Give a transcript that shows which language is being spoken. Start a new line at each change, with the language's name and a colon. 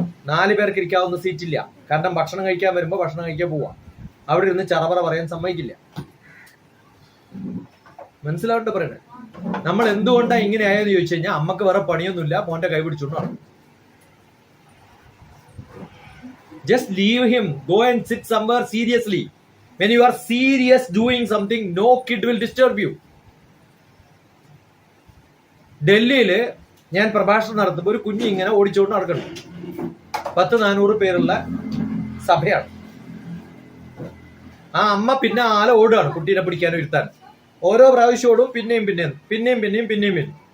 Malayalam: 4 പേർക്ക് ഇരിക്കാവുന്ന സീറ്റില്ല. കാരണം ഭക്ഷണം കഴിക്കാൻ വരുമ്പോൾ ഭക്ഷണം കഴിക്കാൻ പോവാ. അവിടെ ഇരുന്ന് ചറപറ പറയാൻ സമ്മതിക്കില്ല. മനസ്സിലാവണ്ട പറയണേ. നമ്മൾ എന്തുകൊണ്ടാണ് ഇങ്ങനെ ആയെന്ന് ചോദിച്ചു കഴിഞ്ഞാൽ അമ്മക്ക് വേറെ പണിയൊന്നുമില്ല, മോന്റെ കൈ പിടിച്ചോണ്ടാണ്.
English: Just leave him. Go and sit somewhere seriously. When you are serious doing something, no kid will disturb you.
Malayalam: ഡൽഹിയില് ഞാൻ പ്രഭാഷണം നടത്തുമ്പോൾ ഒരു കുഞ്ഞ് ഇങ്ങനെ ഓടിച്ചോണ്ട് നടക്കണം. 400 പേരുള്ള സഭയാണ്. ആ അമ്മ പിന്നെ ആല ഓടുകയാണ് കുട്ടീനെ പിടിക്കാനും ഇരുത്താൻ. ഓരോ പ്രാവശ്യത്തോടും പിന്നെയും.